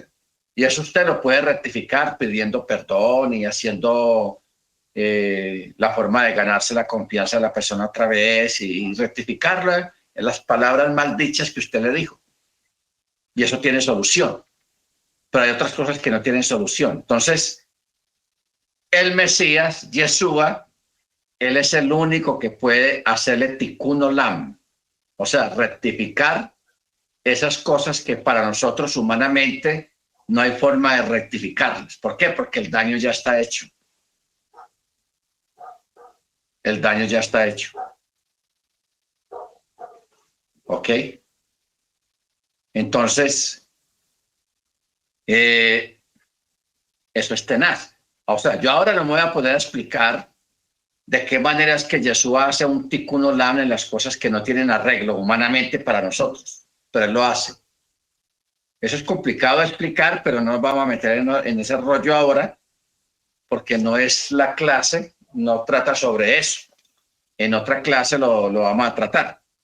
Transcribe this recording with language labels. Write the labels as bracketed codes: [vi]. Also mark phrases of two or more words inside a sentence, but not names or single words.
[es] Y eso usted lo puede rectificar pidiendo perdón y haciendo la forma de ganarse la confianza de la persona otra vez y rectificarla en las palabras maldichas que usted le dijo. Y eso tiene solución. Pero hay otras cosas que no tienen solución. Entonces, el Mesías, Yeshua, él es el único que puede hacerle [he] תיקון עולם, [es] o sea, rectificar esas cosas que para nosotros humanamente no hay forma de rectificarlas. ¿Por qué? Porque el daño ya está hecho. El daño ya está hecho. ¿Ok? Entonces, eso es tenaz. O sea, yo ahora no me voy a poder explicar de qué manera es que Yeshua hace un [he] תיקון עולם [es] en las cosas que no tienen arreglo humanamente para nosotros, pero él lo hace. Eso es complicado de explicar, pero no nos vamos a meter en ese rollo ahora, porque no es la clase, no trata sobre eso. En otra clase lo vamos a tratar.